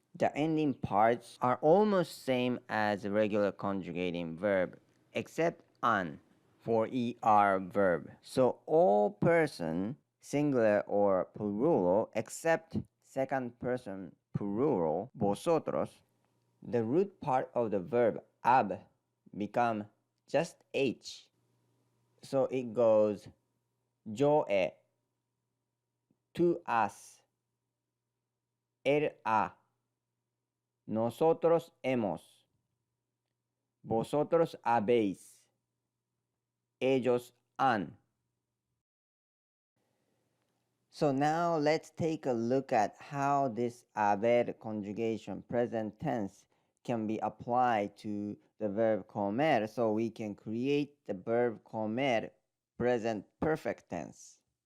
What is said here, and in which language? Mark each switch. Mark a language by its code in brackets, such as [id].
[en] The ending parts are almost same as a regular conjugating verb, except an for er verb. So all person, singular or plural, except second person plural, vosotros, the root part of the verb ab become just h. So it goes [es] yo he, tú has, él ha, nosotros hemos, vosotros habéis, ellos han. [en] So now let's take a look at how this haber conjugation present tense can be applied to the verb comer so we can create the verb comer present perfect tense.